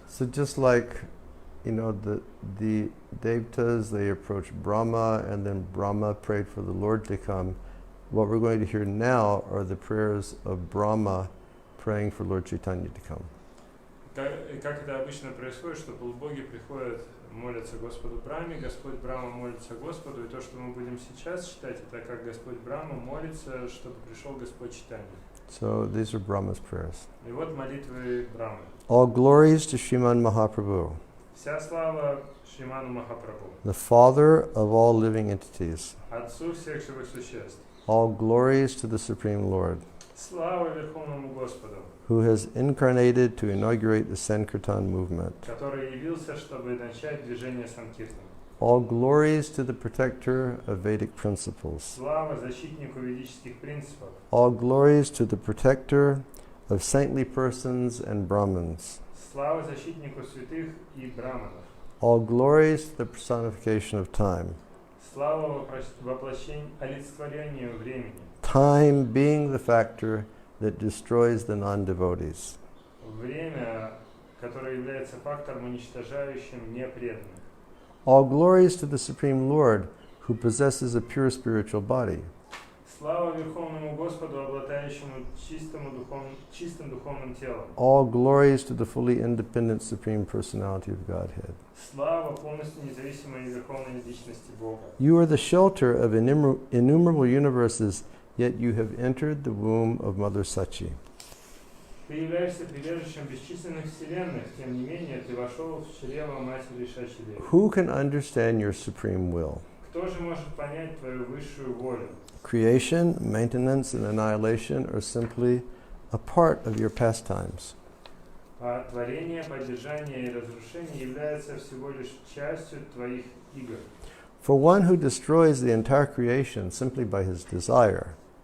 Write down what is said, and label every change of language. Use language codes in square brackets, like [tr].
[en] So just like, the Devatas, they approached Brahma, and then Brahma prayed for the Lord to come. What we're going to hear now are the prayers of Brahma praying for Lord Chaitanya to come. [ru] Как это обычно происходит, что полубоги приходят, молятся Господу Брахме, Господь Брахма молится Господу, и то, что мы будем сейчас читать, это как Господь Брахма молится, чтобы пришел Господь Чайтанья. [en] So these are Brahma's prayers. [ru] И вот молитвы Брамы. [en] All glories to Sriman Mahaprabhu, [ru] Вся слава Шриману Махапрабху, [en] the Father of all living entities. [ru] Отцу всех живых существ. [en] All glories to the Supreme Lord, [ru] Слава Верховному Господу, [en] who has incarnated to inaugurate the Sankirtan movement. [ru] который явился, чтобы начать движение Санкиртана. [en] All glories to the protector of Vedic principles. [ru] Слава защитнику ведических принципов. [en] All glories to the protector of saintly persons and Brahmins. [ru] Слава защитнику святых и браманов. [en] All glories to the personification of time. [ru] Слава олицетворению времени. [en] Time being the factor that destroys the non-devotees. [ru] Время, которое является фактором, уничтожающим непреданных. [en] All glories to the Supreme Lord, who possesses a pure spiritual body. [ru] Слава Верховному Господу, обладающему чистым духовным телом. [en] All glories to the fully independent Supreme Personality of Godhead. [ru] Слава полностью независимой Верховной Личности Бога. [en] You are the shelter of innumerable universes, yet you have entered the womb of Mother Sachi. [ru] Ты являешься прибежищем бесчисленных вселенных, тем не менее ты вошел в чрево Матери Шачи-девы. [en] Who can understand your supreme will? [ru] Кто же может понять твою высшую волю? [en] Creation, maintenance, and annihilation are simply a part of your pastimes. [ru] А творение, поддержание и разрушение являются всего лишь частью твоих игр. [en] For one who destroys the entire creation simply by his desire.